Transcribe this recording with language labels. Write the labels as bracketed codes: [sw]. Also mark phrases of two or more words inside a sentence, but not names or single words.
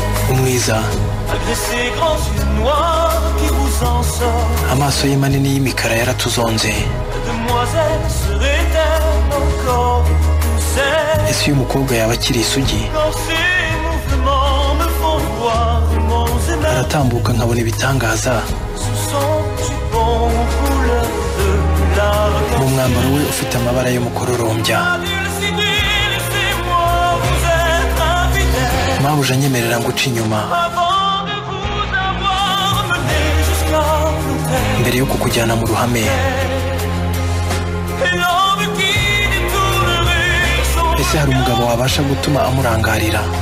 [rw] Umwiza, [fr] Malgré ces grands yeux noirs qui vous en sortent, [rw] amaso ye manini y'imikara yaratuzonze. [fr] demoiselle serait-elle encore douce [rw] Ese uyu mukobwa yaba akiri isugi? [fr] dans ses mouvements me font voir mon Zénith [rw] Aratambuka nkabona ibitangaza [fr] sous son jupon couleur de larmes. [rw] mu mwambaro we ufite amabara y'umukororombya. [fr] Dulcinée, laissez-moi vous être infidèle [rw] Mabuja, nyemerera nguca inyuma [fr] avant de vous avoir mené jusqu'à l'autel. [rw] mbere yo kukujyana mu ruhame. Ese hari umugabo wabasha gutuma amurangarira?